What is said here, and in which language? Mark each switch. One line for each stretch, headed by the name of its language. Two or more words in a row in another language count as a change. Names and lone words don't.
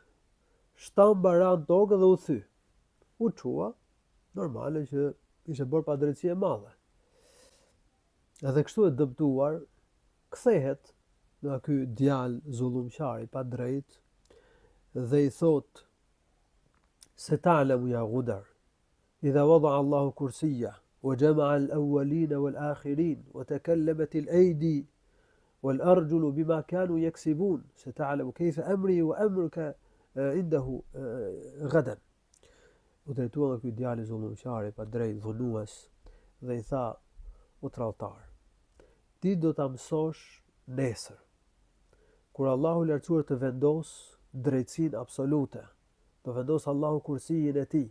Albanian: Shtamba ra në tokë dhe u thy. U çua, normale që ishte bërë pa drejtësi e madhe. Edhe kështu e dëmtuar, kthehet nga ky djalë zullumqar i pa drejt dhe i thot se
Arabic: تعلم يا غدار إذا وضع الله الكرسي وجمع الأولين والآخرين وتكلمت الأيدي والأرجل بما كانوا يكسبون ستعلم كيف أمري وأمرك عنده غدا.
Albanian: U drejtua nga ky djalë zullumqar i pa drejt, dhunues, dhe i tha: o tradhtar, ti do ta mësosh nesër, kur Allahu i lartësuar të vendos drejtësinë absolute, do vendos Allahu kursijin e tij.